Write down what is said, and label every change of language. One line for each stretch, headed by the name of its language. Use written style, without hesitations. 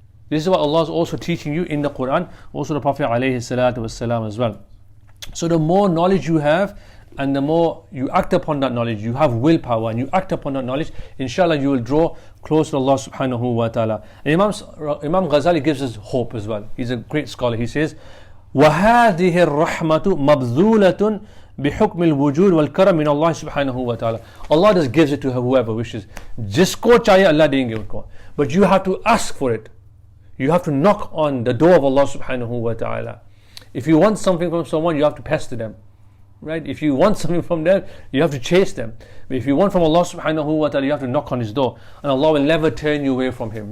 English: This is what Allah is also teaching you in the Quran, also the Prophet ﷺ as well. So the more knowledge you have, and the more you act upon that knowledge, you have willpower, and you act upon that knowledge, inshallah you will draw close to Allah subhanahu wa ta'ala. And Imam Ghazali gives us hope as well. He's a great scholar.
Arabic: He says, وَهَذِهِ الرَّحْمَةُ مَبْذُولَةٌ بِحُكْمِ الْوُجُودِ وَالْكَرَمِ مِنَ اللَّهِ subhanahu wa ta'ala.
English: Allah just gives it to whoever wishes.
Urdu: Jisko chahiye Allah denge unko.
English: But you have to ask for it. You have to knock on the door of Allah subhanahu wa ta'ala. If you want something from someone, you have to pester them. Right? If you want something from them, you have to chase them. But if you want from Allah subhanahu wa ta'ala, you have to knock on His door. And Allah will never turn you away from Him.